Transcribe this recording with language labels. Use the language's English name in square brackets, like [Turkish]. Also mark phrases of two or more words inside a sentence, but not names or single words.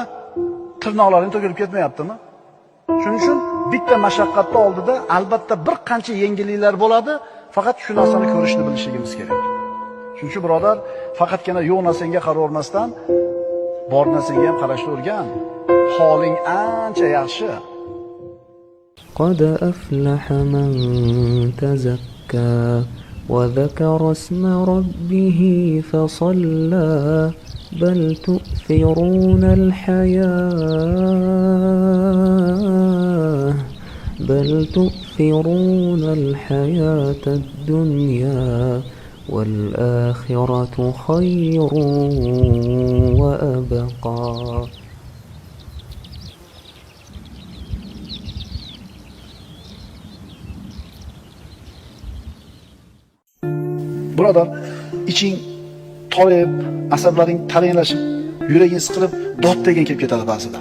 [Uzbek] Tirnoqlaring to'kilib ketmayaptimi? Shuning uchun bitta mashaqqatni oldida albatta bir qancha yengilliklar bo'ladi, faqat shu narsani ko'rishni bilishimiz kerak. Shuning uchun birodar, faqatgina yo'q narsangga qaravermasdan, bor narsaga ham qarashni o'rgan. Holing ancha yaxshi. [Arabic] قد أفلح من تزكى وذكر اسم ربه فصلى بل تؤثرون الحياة الدنيا والآخرة خير وأبقى. [Uzbek] Birodar, iching toyib, asablaring taranglashib, yuraging siqilib, dod degan kelib ketadi ba'zida.